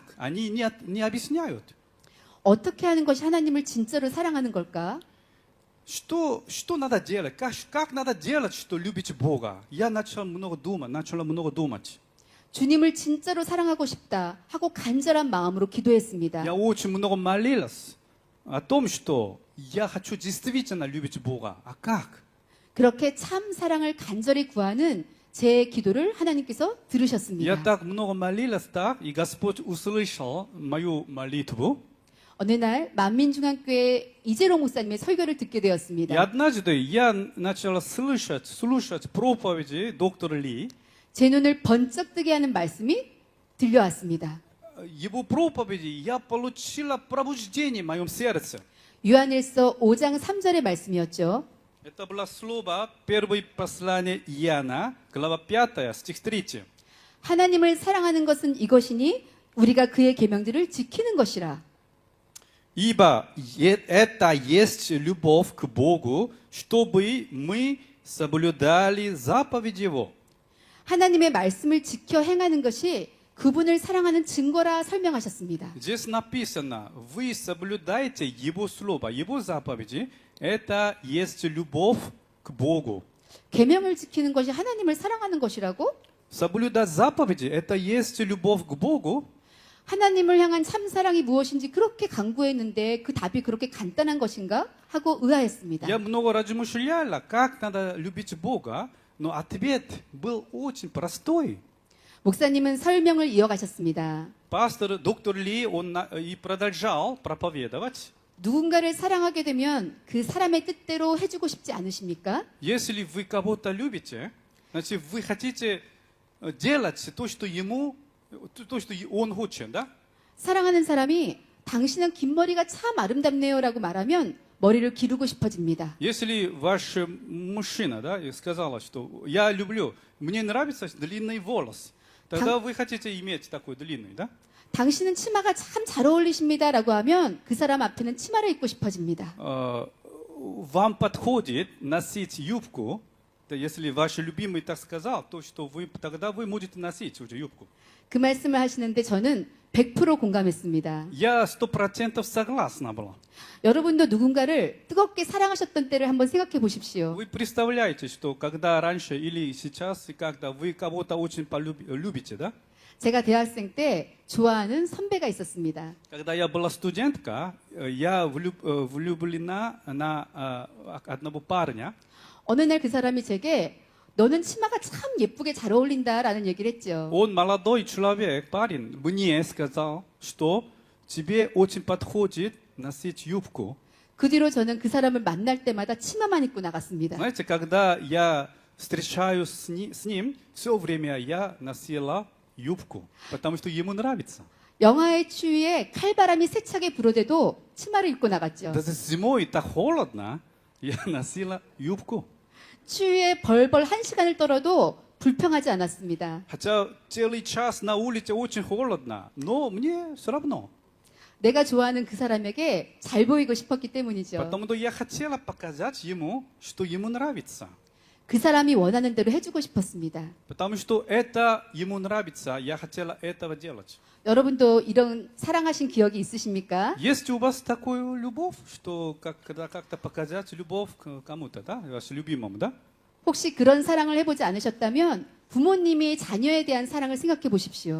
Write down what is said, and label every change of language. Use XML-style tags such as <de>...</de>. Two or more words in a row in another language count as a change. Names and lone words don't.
<ru>Они не объясняют.</ru> <ko>어떻게 하는 것이 하나님을 진짜로 사랑하는 걸까?</ko> <ru>Что надо делать? Как надо делать, что любите Бога? Я начала много думать.</ru> <ko>주님을 진짜로 사랑하고 싶다 하고 간절한 마음으로 기도했습니다.</ko> <ru>Я очень много молилась о том, что я хочу действительно любить Бога. А как?</ru> <ko>그렇게 참 사랑을 간절히 구하는 제 기도를 하나님께서</ko> <ru>Я</ru> <ko>들으셨습니다.</ko> <ru>так много молилась, так, и Господь услышал мою молитву.</ru> <ko>어느 날 만민중앙교회 이재롱 목사님의 설교를 듣게</ko> <ru>И</ru> <ko>되었습니다.</ko> <ru>однажды я начала слушать проповеди доктора Ли.</ru> <ko>제 눈을 번쩍 뜨게 하는 말씀이 들려왔습니다.</ko> <ru>Его проповеди я получила пробуждение в моем сердце.</ru> <ko>요한일서 5장 3절의 말씀이었죠.</ko> <ru>Это было слово первое послание Иоанна, глава 5, стих 3.</ru> <ko>하나님을 사랑하는 것은 이것이니 우리가 그의 계명들을 지키는 것이라.</ko> <ru>Ибо это есть любовь к Богу, чтобы мы соблюдали заповеди Его.</ru> <ko>하나님의 말씀을 지켜 행하는 것이 그분을 사랑하는 증거라 설명하셨습니다.</ko> <ru>Здесь написано, вы соблюдаете Его слово, Его заповеди, это есть любовь к Богу.</ru> <ko>계명을 지키는 것이 하나님을 사랑하는 것이라고?</ko> <ru>Соблюдать заповеди, это есть любовь к Богу.</ru> <ko>하나님을 향한 참사랑이 무엇인지 그렇게 강구했는데 그 답이 그렇게 간단한 것인가? 하고 의아했습니다.</ko> <ru>Я много размышляла, как надо любить Бога, но ответ был очень простой.</ru> <ko>목사님은 설명을 이어가셨습니다.</ko> <ru>Пастор доктор Ли, он и продолжал проповедовать.</ru> <ko>누군가를 사랑하게 되면 그 사람의 뜻대로 해주고 싶지 않으십니까?</ko> <ru>Если вы кого-то любите, значит, вы хотите делать то, что он хочет, да?</ru> <ko>사랑하는 사람이 당신은 긴 머리가 참 아름답네요라고 말하면 머리를 기르고 싶어집니다.</ko> <ru>Если ваш мужчина, да, сказала, что я люблю, мне нравятся длинные волосы, тогда вы хотите иметь такой длинный, да?</ru> <ko>당신은 치마가 참 잘 어울리십니다라고 하면 그 사람 앞에는 치마를 입고 싶어집니다.</ko> <ru>Вам подходит носить юбку, да, если ваш любимый так сказал, то что тогда вы можете носить уже юбку.</ru> <ko>그 말씀을 하시는데 저는 100% 공감했습니다.</ko> <ru>Я 100% согласна была.</ru> <ko>여러분도 누군가를 뜨겁게 사랑하셨던 때를 한번 생각해 보십시오.</ko> <ru>Вы представляете, что когда раньше или сейчас, когда вы кого-то очень любите, да?</ru> <ko>제가 대학생 때 좋아하는 선배가 있었습니다.</ko> <ru>Когда я была студентка, я влюблена на одного парня.</ru> <ko>어느 날 그 사람이 제게 너는 치마가 참 예쁘게 잘 어울린다라는 얘기를 했죠.</ko> <ru>Он молодой человек, парень, мне сказал, что тебе очень подходит носить юбку.</ru> <ko>그 뒤로 저는 그 사람을 만날 때마다 치마만 입고 나갔습니다.</ko> <ru>Знаете, когда я встречаюсь с ним, все время я носила юбку, потому что ему нравится.</ru> <ko>영하의 추위에 칼바람이 세차게 불어대도 치마를 입고 나갔죠.</ko> <ru>Даже зимой так холодно, я носила юбку.</ru> <ko>추위에 벌벌 1시간을 떨어도 불평하지 않았습니다.</ko> <ru>Хотя целый час на улице очень холодно, но мне все равно.</ru> <ko>내가 좋아하는 그 사람에게 잘 보이고 싶었기 때문이죠.</ko> <ru>Потому что я хотела показать ему, что ему нравится.</ru> <ko>그 사람이 원하는 대로 해주고 싶었습니다.</ko> <ru>Потому что это ему нравится, я хотела этого делать.</ru> <ko>여러분도 이런 사랑하신 기억이 있으십니까?</ko> <ru>Есть у вас такую любовь, что когда как-то показать любовь к кому-то, да, вашему любимому, да?</ru> <ko>혹시 그런 사랑을 해보지 않으셨다면 부모님이 자녀에 대한 사랑을 생각해 보십시오.</ko>